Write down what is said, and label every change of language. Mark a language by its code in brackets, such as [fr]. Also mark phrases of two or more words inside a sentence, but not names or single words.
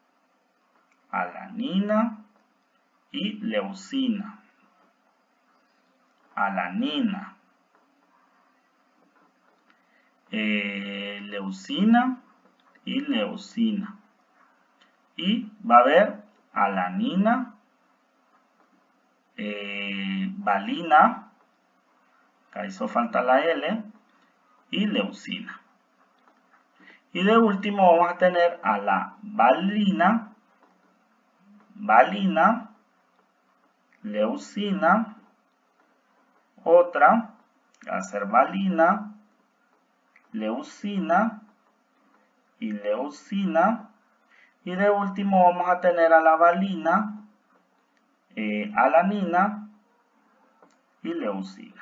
[es] alanina y leucina, alanina, leucina y leucina, y va a haber alanina, valina, acá hizo falta la L, y leucina. Y de último vamos a tener a la valina, valina, leucina, otra va a ser valina, leucina y leucina. Y de último vamos a tener a la valina, alanina y leucina.